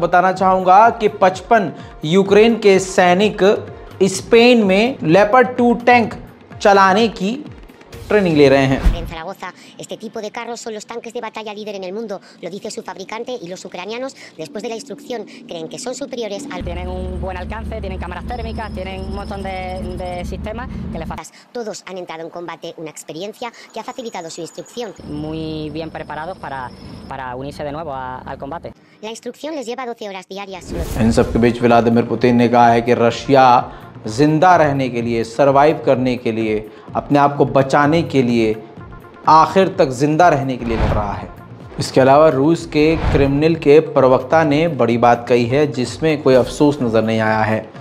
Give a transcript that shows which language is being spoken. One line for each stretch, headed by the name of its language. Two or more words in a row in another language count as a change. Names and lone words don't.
Hindi: बताना चाहूंगा कि 55 यूक्रेन के सैनिक स्पेन में लेपर्ड 2 टैंक चलाने की ट्रेनिंग ले रहे हैं।
Spanish: En Zaragoza, este tipo de carros son los tanques de batalla líder en el mundo, lo dice su fabricante, y los ucranianos, después de la instrucción, creen que son superiores al... Tienen un buen alcance, tienen cámaras térmicas, tienen un montón de sistemas que les facilitan. Todos han entrado en combate, una experiencia que ha facilitado su instrucción. Muy bien preparados para unirse de nuevo al combate. La instrucción les lleva 12 horas diarias.
Hindi: इन सब के बीच व्लादिमीर पुतिन ने कहा है कि रशिया जिंदा रहने के लिए, सरवाइव करने के लिए, अपने आप को बचाने के लिए, आखिर तक जिंदा रहने के लिए लड़ रहा है। इसके अलावा रूस के क्रेमलिन के प्रवक्ता ने बड़ी बात कही है, जिसमें कोई अफसोस नज़र नहीं आया है।